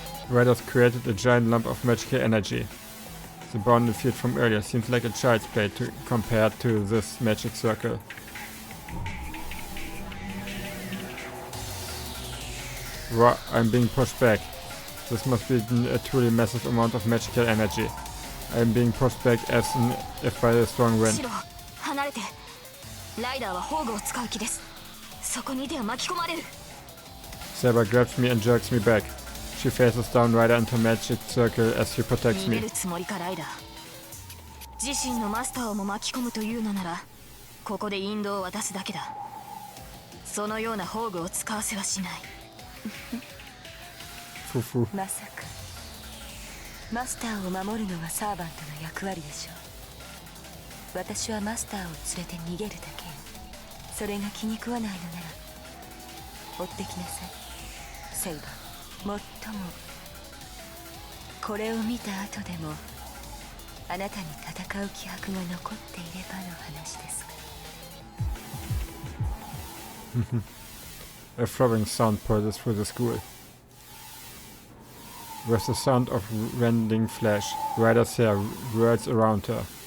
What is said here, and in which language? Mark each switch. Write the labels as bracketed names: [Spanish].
[English] Ryder's created a giant lump of magical energy. The bounded field from earlier seems like a child's play compared to this magic circle. Wow, I'm being pushed back. This must be a truly massive amount of magical energy. I'm being pushed back as if by a strong wind. [Japanese] シロ、離れて。ライダーは宝具を使う気です。そこにいては巻き込まれる。 Saber grabs me and jerks me back. She faces down Ryder into a magic circle as she protects me. 逃げるつもりか、ライダー。自身のマスターをも巻き込むというのならここで引導を渡すだけだ。そのような宝具を使わせはしない。まさかマスターを守るのがサーバントの役割でしょう。私はマスターを連れて逃げるだけよ。それが気に食わないのなら追ってきなさいセイバー。もっともこれを見た後でもあなたに戦う気迫が残っていればの話ですが。 [English] A throbbing sound pulses through the school. With the sound of rending flesh, Ryder's hair whirls around her.